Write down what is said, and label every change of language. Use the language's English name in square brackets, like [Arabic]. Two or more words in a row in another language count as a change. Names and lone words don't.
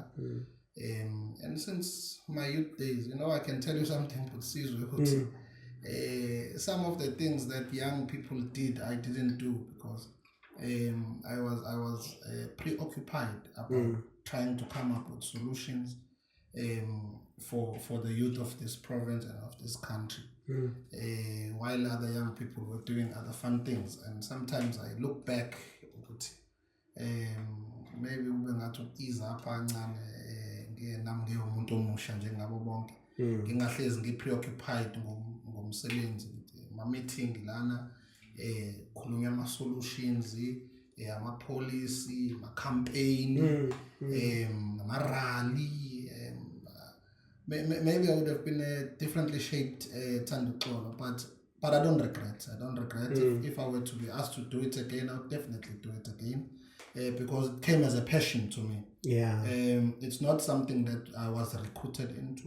[English] And since my youth days, I can tell you something, some of the things that young people did, I didn't do because I was preoccupied about trying to come up with solutions for the youth of this province and of this country, while other young people were doing other fun things. [Zulu] And sometimes I look back, maybe ube ngathi ukiza apha kancane nami ngiyomuntu omusha njengabo bonke, ngingahlezi ngipreoccupied ngomsebenzi, ama-meeting lana, khulunywa ama-solutions, ama-policy, ama-campaign, ama-rally. [English] Maybe I would have been differently shaped Thando uxolo, but I don't regret. If I were to be asked to do it again, I would definitely do it again, because it came as a passion to me. Yeah. It's not something that I was recruited into.